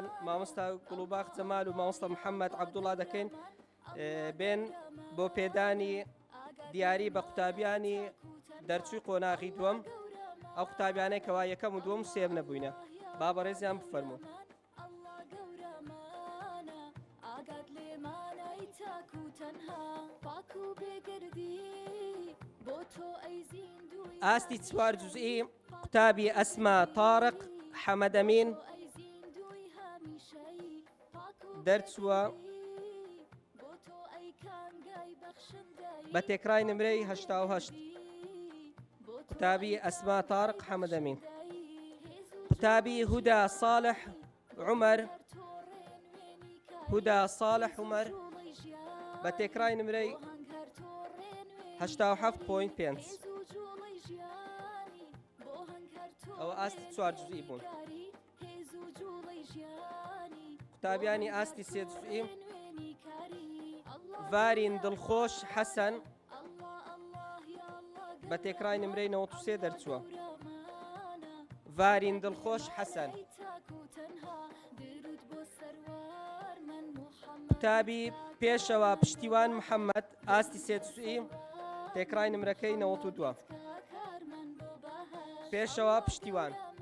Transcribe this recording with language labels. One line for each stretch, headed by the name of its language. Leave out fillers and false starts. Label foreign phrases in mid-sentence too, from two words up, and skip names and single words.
Central Kurdish: مامۆستا گوڵوباغ جەمال و مامۆستا محەممەد عەبدوڵڵا دەکەین بێن بۆ پێدانی دیاری بە قوتابیانی دەرچووی قۆناغی دووەم ئەو قوتابیانەی کەوا یەکەم و دووەم و سێم نەبووینە با بەڕێزیان بفەرموون ئاستی چوار جوزئی قوتابی ئەسما تارق حەمەدەمین دەرچووە بە تێکڕای نمرەی 88 قوتابی ئەسما تارق حەمەدەمین قوتابی هودا صالح عمر هودا صالح عمر بە تێکڕای نمرەی 87.5 ئەوە ئاستی چوار جوزئی بوون قوتابیانی ئاستی سێ جوزئی ڤارین دڵخۆش حەسەن بە تێکڕای نمرەی 93 دەرچووە ڤارین دڵخۆش حەسەن قوتابی پێشەوە پشتیوان محەممەد ئاستی سێ جوزئی تێکڕای نمرەکەی 92 پێشەوە پشتیوان